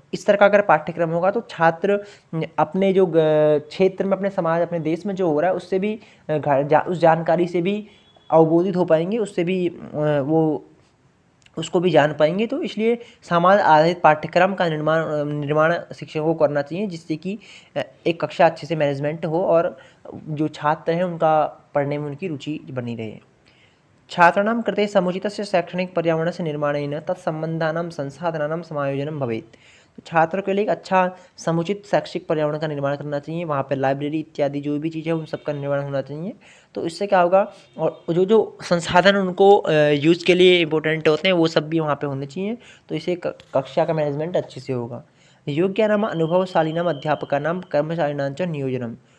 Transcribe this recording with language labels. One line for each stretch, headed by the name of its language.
Hindi: इस तरह का अगर पाठ्यक्रम होगा तो छात्र अपने जो क्षेत्र में, अपने समाज, अपने देश में जो हो रहा है उससे भी उस जानकारी से भी अवबोधित हो पाएंगे, उससे भी वो उसको भी जान पाएंगे। तो इसलिए समाज आधारित पाठ्यक्रम का निर्माण शिक्षकों को करना चाहिए, जिससे कि एक कक्षा अच्छे से मैनेजमेंट हो और जो छात्र हैं उनका पढ़ने में उनकी रुचि बनी रहे।
Sanskrit: छात्राणां कृते समुचितस्य शैक्षणिक पर्यावरणस्य निर्माणेन तत्सम्बन्धानां संसाधनानां समायोजनं भवेत्।
Hindi: तो छात्रों के लिए एक अच्छा समुचित शैक्षिक पर्यावरण का निर्माण करना चाहिए, वहाँ पर लाइब्रेरी इत्यादि जो भी चीज़ें उन सबका निर्माण होना चाहिए। तो इससे क्या होगा, और जो जो संसाधन उनको यूज़ के लिए इम्पोर्टेंट होते हैं वो सब भी वहाँ पे होने चाहिए। तो इससे कक्षा का मैनेजमेंट अच्छे से होगा।
Sanskrit: योग्यानाम अनुभवशालिनाम अध्यापकानां कर्मचारिणां च नियोजनम।